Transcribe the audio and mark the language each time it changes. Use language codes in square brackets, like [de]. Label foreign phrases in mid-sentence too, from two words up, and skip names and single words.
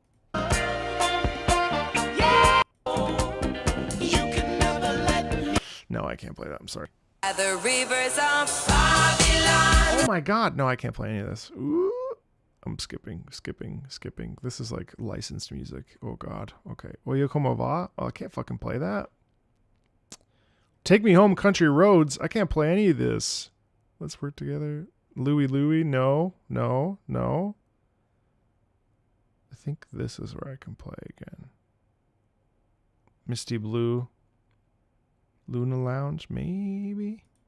[en] No, I can't play that. I'm sorry. The rivers of Babylon. Oh my god, no, I can't play any of this. Ooh. I'm skipping. This is like licensed music. Oh god. Okay. Oye como va? Oh, I can't fucking play that. Take Me Home, Country Roads. I can't play any of this. Let's Work Together. Louie Louie. No. I think this is where I can play again. Misty Blue. Luna Lounge, maybe?